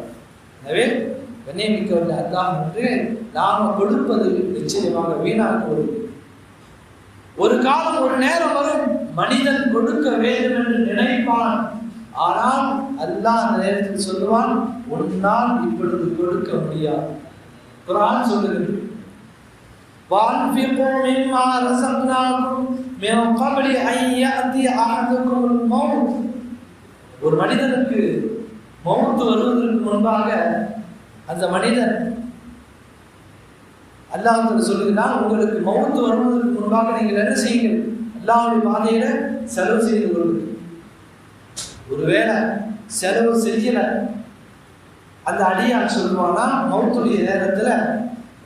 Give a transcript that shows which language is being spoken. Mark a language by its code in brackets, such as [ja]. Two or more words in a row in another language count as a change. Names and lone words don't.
[ta] எனவே கண்ணியமிக்கவர்கள், அல்லாஹ் என்று நாம கொடுப்பது நிச்சயமாக வீணாக்குவது. ஒரு காலம், ஒரு நேரம் வரும், மனிதன் கொடுக்க வேண்டும் என்று நினைப்பான். ஆனால் அல்லாஹ் அந்த நேரத்தில் சொல்லுவான், உன்னால் இப்பொழுது கொடுக்க முடியாது. குர்ஆன் சொல்லுகிறது, [ar] وَأَنْفِقُوا مِمَّا رَزَقْنَاكُمْ مِنْ قَبْلِ أَنْ يَأْتِيَ أَحَدَكُمُ الْمَوْتُ. [ta] ஒரு மனிதனுக்கு மௌத் வருவதற்கு முன்பாக அந்த மனிதன் அல்லாஹ் சொல்லுகிறான், உங்களுக்கு மௌத் வருவதற்கு முன்பாக நீங்கள் என்ன செய்யுங்கள், அல்லாஹ்வுடைய பாதையில செலவு செய்து கொள்ளுங்கள். ஒருவேளை செலவு செய்யல அந்த அடியான் சொல்லுவானா, மௌத்துடைய நேரத்துல, யா